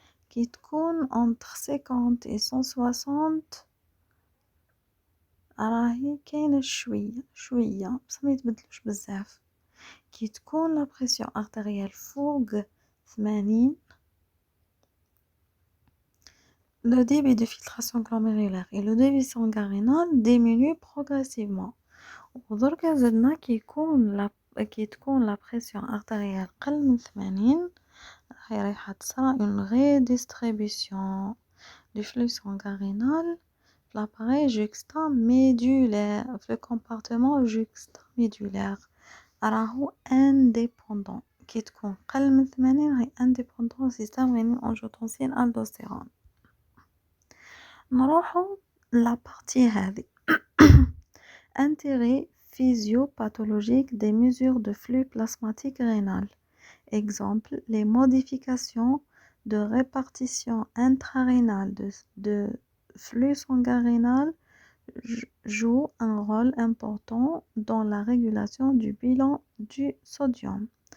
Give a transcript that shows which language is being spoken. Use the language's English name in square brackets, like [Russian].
[Arabic] كي تكون [French] entre 50 et 160 [Arabic] راهي كاينه شويه بس ما يتبدلوش بزاف. [French] كي تكون لا بريسيون ارتيريال فوق 80، le débit de filtration glomérulaire et le débit sanguin rénal diminue progressivement. [Arabic] ودركا زدنا كي يكون كي تكون [French] لا بريسيون ارتيريال قل من 80 رايحة تصرى اون ريديستريبيسيون du flux sanguin rénal في l'appareil juxtamédulaire في le compartiment juxtamédulaire راهو indépendant كي تكون قل من 80 راهي indépendant au système rénine-angiotensine aldostérone. [Arabic] نروحو [French] la partie هذه intérêt physiopathologique des mesures de flux plasmatique rénal. Exemple, les modifications de répartition intrarénale de flux sanguin rénal jouent un rôle important dans la régulation du bilan du sodium.